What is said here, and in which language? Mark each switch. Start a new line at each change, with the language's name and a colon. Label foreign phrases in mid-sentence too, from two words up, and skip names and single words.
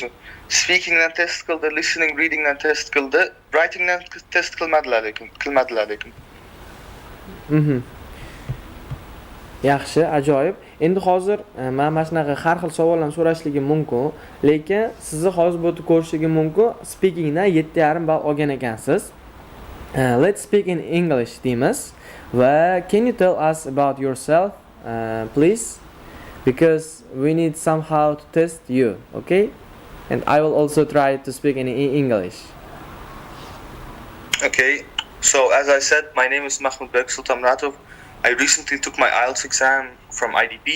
Uzbek: Speakingdan test qildi, listening, readingdan test qildi, writingdan test qilmadilar lekin. Yaxshi, ajoyib. Endi hozir men mana shunaqa har xil savollarni so'rashligim mumkin, lekin sizni hozir bu yerda ko'rishligim mumkin. Speakingdan 7,5 ball olgan ekansiz.
English: Let's speak in English
Uzbek: deymiz. Va
English: can you tell us about yourself, please? Because we need somehow to test you, okay? And I will also try to speak in English. Okay, so as I said, my name is Makhmudbekni. I recently took my IELTS exam from IDP.